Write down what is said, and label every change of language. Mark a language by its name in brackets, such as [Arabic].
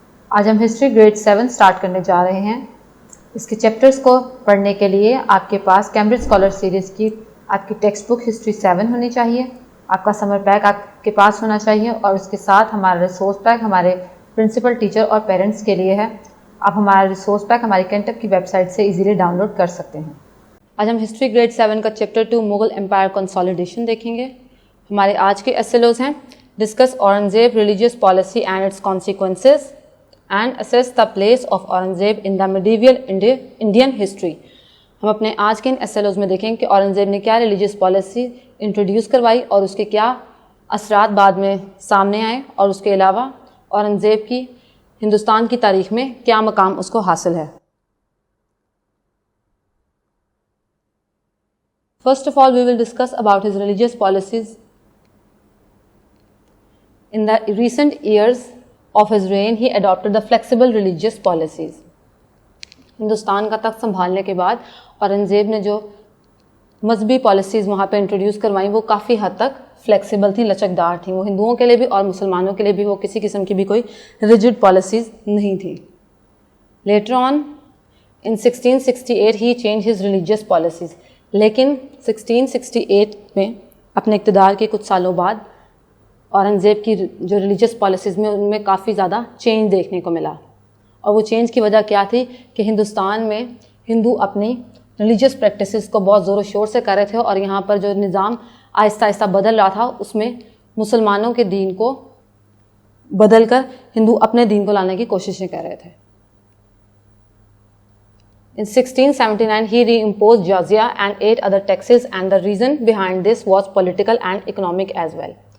[Urdu] آج ہم history grade 7 start کرنے جا رہے ہیں. اس کے چیپٹرز کو پڑھنے کے لیے آپ کے پاس کیمبرج اسکالر سیریز کی آپ کی ٹیکسٹ بک ہسٹری 7 ہونی چاہیے. آپ کا سمر پیک آپ کے پاس ہونا چاہیے اور اس کے ساتھ ہمارا ریسورس پیک ہمارے پرنسپل، ٹیچر اور پیرنٹس کے لیے ہے. آپ ہمارا ریسورس پیک ہماری کینٹر کی ویب سائٹ سے ایزیلی ڈاؤن لوڈ کر سکتے ہیں. آج ہم ہسٹری گریڈ 7 کا چیپٹر 2 مغل امپائر کنسالیڈیشن دیکھیں گے. ہمارے آج کے ایسیلوز ہیں: [English] Discuss Aurangzeb religious policy and its consequences and assess the place of Aurangzeb in the medieval Indian history. [Urdu] ہم اپنے آج کے ان ایسیلوز میں دیکھیں کہ اورنگزیب نے کیا ریلیجیس پالیسی انٹروڈیوس کروائی اور اس کے کیا اثرات بعد میں سامنے آئے، اور اس کے علاوہ اورنگزیب کی ہندوستان کی تاریخ میں کیا مقام اس کو حاصل ہے. [English] First of all, we will discuss about his religious policies. In the recent years of his reign, he adopted the flexible religious policies. [Urdu] Hindustan کا تخت سنبھالنے کے بعد اورنگزیب نے جو مذہبی پالیسیز وہاں پہ انٹروڈیوس کروائیں وہ کافی حد تک فلیکسیبل تھیں، لچکدار تھیں. وہ ہندوؤں کے لیے بھی اور مسلمانوں کے لیے بھی وہ کسی قسم کی بھی کوئی ریجڈ پالیسیز نہیں تھیں. [English] Later on, in 1668, he changed his religious policies. [Urdu] لیکن 1668 میں اپنے اقتدار کے کچھ سالوں بعد اورنگزیب کی جو ریلیجیس پالیسیز میں ان میں کافی زیادہ چینج دیکھنے کو ملا. اور وہ چینج کی وجہ کیا تھی کہ ہندوستان میں ہندو اپنی ریلیجیس پریکٹسز کو بہت زور و شور سے کر رہے تھے، اور یہاں پر جو نظام آہستہ آہستہ بدل رہا تھا اس میں مسلمانوں کے دین کو بدل کر ہندو اپنے دین کو لانے کی کوششیں کر رہے تھے. [English] In 1679, he reimposed jizya and 8 other taxes, and the reason behind this was political and economic as well.